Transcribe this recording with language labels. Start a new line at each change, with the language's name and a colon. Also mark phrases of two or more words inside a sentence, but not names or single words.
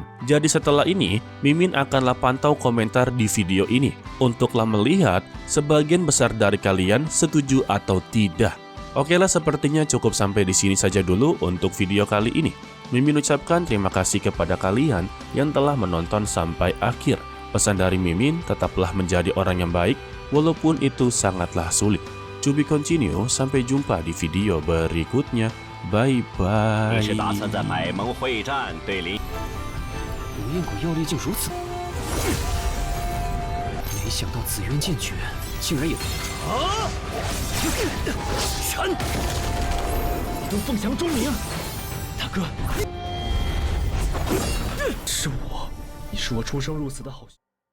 Indonesian: Jadi setelah ini, Mimin akanlah pantau komentar di video ini untuklah melihat sebagian besar dari kalian setuju atau tidak. Oke lah, sepertinya cukup sampai di sini saja dulu untuk video kali ini. Mimin ucapkan terima kasih kepada kalian yang telah menonton sampai akhir. Pesan dari Mimin, tetaplah menjadi orang yang baik, walaupun itu sangatlah sulit.
English: To be continue,
Indonesian: sampai jumpa di video berikutnya. Bye-bye.
Chinese: 你是打算在百盟会战对林？龙焰鬼药力竟如此，没想到紫渊剑诀竟然也闪！都凤翔钟鸣，大哥，是我，你是我出生入死的好兄弟。